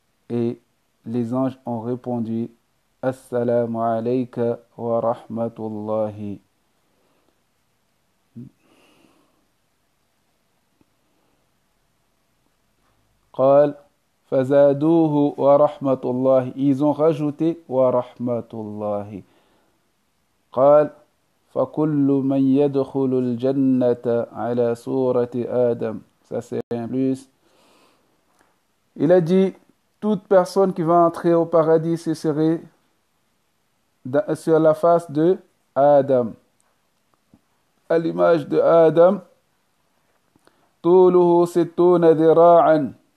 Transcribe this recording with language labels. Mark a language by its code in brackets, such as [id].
[fr] Et les anges ont répondu [ar] Assalamu alayka wa rahmatullahi. قال فزادوه ورحمة الله. [fr] Ils ont rajouté [ar] ورحمة الله. قال فكل من يدخل الجنة على صورة آدم. [fr] Ça c'est un plus. Il a dit toute personne qui va entrer au paradis, ce serait sur la face de Adam, à l'image de Adam. [ar] طوله 60 ذراعا.